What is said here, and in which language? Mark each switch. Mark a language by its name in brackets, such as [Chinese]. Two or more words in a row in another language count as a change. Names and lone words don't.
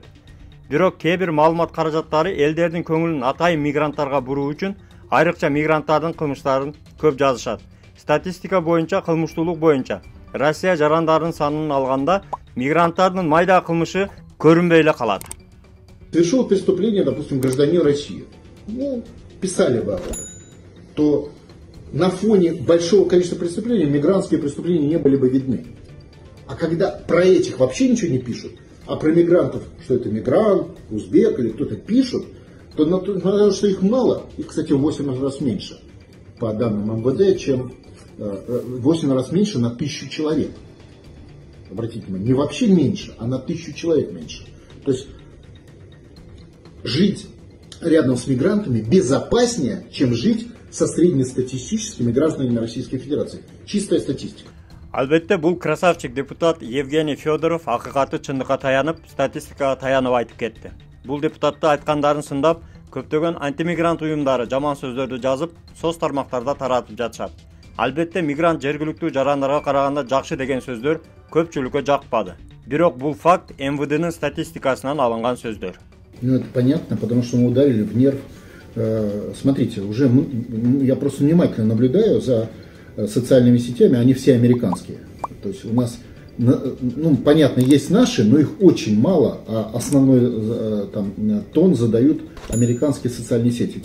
[Kyrgyz] Бирок кээ бир маалымат каражаттары элдердин көңүлүн атайын мигранттарга буруу үчүн айрыкча мигранттардын кылмыштарын көп жазышат. Статистика боюнча, кылмыштуулук боюнча Россия жарандарынын санын алганда мигранттардын майда кылмышы көрүнбөй эле калат. [Russian] Совершил преступление, допустим, гражданин России. Ну, писали бы об этом. То на фоне большого количества преступлений мигрантские преступления не были бы видны. А когда про этих вообще ничего не пишут, а про мигрантов, что это мигрант, узбек или кто-то пишут, то на то, что их мало, их, кстати, в 8 раз меньше, по данным МВД, чем 8 раз меньше на 1000 человек. Обратите внимание, не вообще меньше, а на 1000 человек меньше. То есть жить рядом с мигрантами безопаснее, чем жить со среднестатистическими гражданами Российской Федерации. Чистая статистика. [Kyrgyz] Албетте, бул красавчик депутат Евгений Федоров акыйкаты чындыкка таянып, статистикага таянып айтып кетти. Бул депутатты айткандарын сындап, көптөгөн антимигрант уюмдары жаман сөздөрдү жазып, соц тармактарда таратып жатышат. Албетте, мигрант жергиликтүү жарандарга караганда жакшы деген сөздөр көпчүлүккө жакпады. Бирок бул факт МВДнын статистикасынан алынган сөздөр. [Russian] Ну, это понятно, потому что мы ударили в нерв. Смотрите, уже я просто внимательно наблюдаю за социальными сетями, они все американские. То есть у нас, ну, понятно, есть наши, но их очень мало, а основной там тон задают американские социальные сети.